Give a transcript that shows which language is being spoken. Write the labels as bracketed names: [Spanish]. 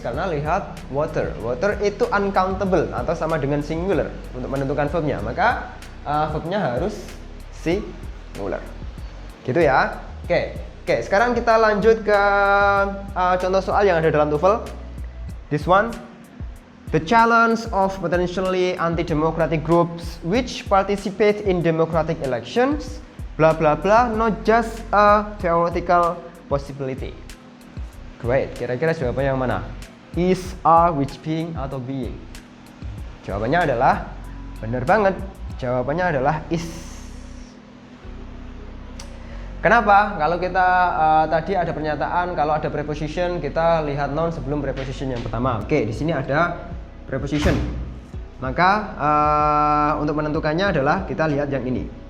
[Indonesian] Karena lihat water. Water itu uncountable atau sama dengan singular untuk menentukan verbnya. Maka verbnya harus singular. Gitu ya. Oke, sekarang kita lanjut ke contoh soal yang ada dalam TOEFL. [English] This one, the challenge of potentially anti-democratic groups which participate in democratic elections, blah blah blah, not just a theoretical possibility. [Indonesian] Great, kira-kira jawabannya yang mana? Is, are, which, being, atau being? Jawabannya adalah, bener banget, jawabannya adalah is. Kenapa? Kalau kita tadi ada pernyataan kalau ada preposition kita lihat noun sebelum preposition yang pertama. Oke, di sini ada preposition. Maka untuk menentukannya adalah kita lihat yang ini.